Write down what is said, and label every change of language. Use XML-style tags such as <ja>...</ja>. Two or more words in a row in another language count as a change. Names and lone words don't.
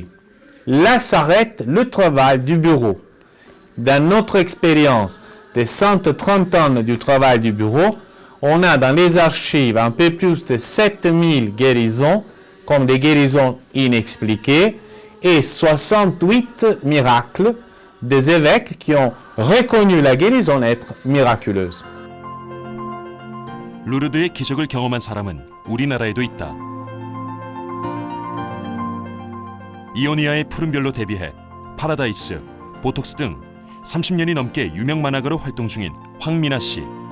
<fr>Là s'arrête le travail du bureau. Dans notre expérience de 130 ans du travail du bureau, on a dans les archives un peu plus de 7000 guérisons, comme des guérisons inexpliquées, et 68 miracles des évêques qui ont reconnu la guérison être miraculeuse.</fr> <ko>루르드의 기적을 경험한 사람은 우리나라에도 있다. 이오니아의 푸른별로 데뷔해 파라다이스, 보톡스 등 30년이 넘게 유명 만화가로 활동 중인 황미나 씨.</ko>